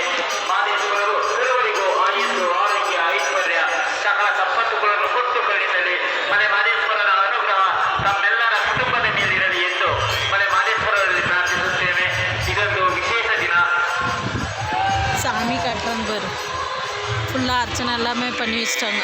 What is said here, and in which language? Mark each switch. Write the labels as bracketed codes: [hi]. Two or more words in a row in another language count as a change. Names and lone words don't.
[kn] ಮಾದೇಶ್ವರರು ಸರ್ವರಿಗೂ ಆಯುಸ್ಸು ಆರೋಗ್ಯ ಐಶ್ವರ್ಯ ಸಕಲ ಸಂಪತ್ತುಗಳನ್ನು ಕೊಟ್ಟು ಕರುಣಿಸಲಿ. ಮಲೆ ಮಾದೇಶ್ವರರ ಅನುಗ್ರಹ ತಮ್ಮೆಲ್ಲರ ಕುಟುಂಬದ ಮೇಲಿರಲಿ ಎಂದು ಮಲೆ ಮಾದೇಶ್ವರರಲ್ಲಿ ಪ್ರಾರ್ಥಿಸುತ್ತೇವೆ. ಇದೊಂದು ವಿಶೇಷ ದಿನ. [ta] சாமி காட்டுறோம் பேர் ஃபுல்லாக அர்ச்சனை எல்லாமே பண்ணி வச்சிட்டாங்க.